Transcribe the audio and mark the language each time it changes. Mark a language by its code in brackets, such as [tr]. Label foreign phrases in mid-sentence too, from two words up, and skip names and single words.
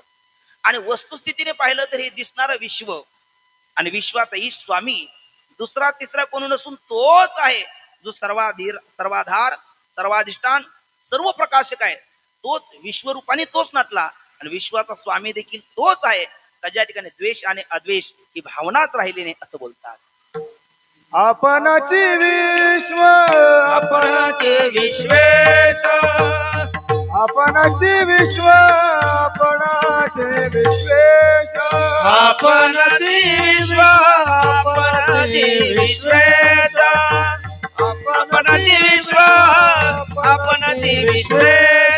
[mr] आणि वस्तुस्थितीने पाहिलं तर हे दिसणारं विश्व आणि विश्वाचाही स्वामी दुसरा तिसरा कोण नसून तोच आहे जो सर्वाधार सर्वाधिष्ठान सर्व प्रकाशक आहे. तोच विश्वरूपाने तोच नटला आणि विश्वाचा स्वामी देखील तोच आहे. ज्या ठिकाणी द्वेष आणि अद्वेष ही भावनाच राहिली नाही असं बोलतात. आपणाची विश्व आपणाचे विश्वेश आपणाची विश्व आपणाचे विश्वेश आपणाचे विश्व आपणाचे विश्वेश आपणाचे विश्व आपणाचे विश्वेश.